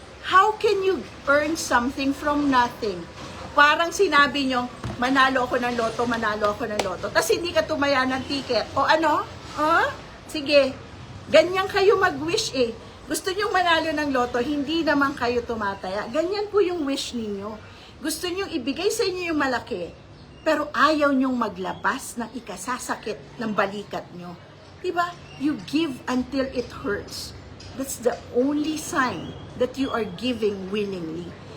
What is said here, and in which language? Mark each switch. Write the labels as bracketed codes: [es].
[en] How can you earn something from nothing? [tl] Parang sinabi nyo, manalo ako ng loto. Tapos hindi ka tumaya ng ticket. O ano? Sige. Ganyan kayo mag-wish eh. Gusto nyo manalo ng loto, hindi naman kayo tumataya. Ganyan po yung wish ninyo. Gusto nyo ibigay sa inyo yung malaki, pero ayaw nyong maglabas ng ikasasakit ng balikat nyo. [en] Diba? You give until it hurts. That's the only sign that you are giving willingly.